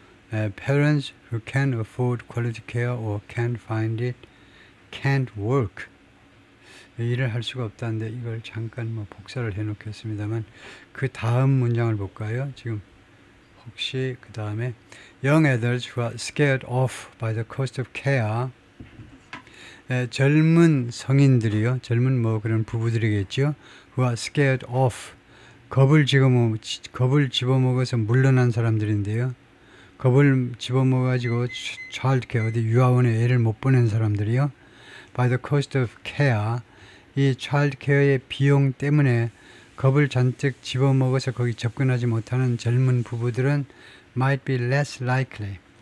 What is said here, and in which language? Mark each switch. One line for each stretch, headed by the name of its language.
English: Parents who can afford quality care or can't find it can't work.
Korean: 일을 할 수가 없다는데 이걸 잠깐 복사를 해 놓겠습니다만 그 다음 문장을 볼까요? 지금 혹시 그 다음에
English: young adults who are scared off by the cost of care.
Korean: 젊은 성인들이요. 젊은 그런 부부들이겠죠.
English: who are scared off.
Korean: 겁을 집어먹어서 물러난 사람들인데요. 겁을 집어먹어가지고 어디 유아원에 애를 못 보낸 사람들이요.
English: By the cost of care,
Korean: 이 child care의 비용 때문에 겁을 잔뜩 집어먹어서 거기 접근하지 못하는 젊은 부부들은
English: might be less likely.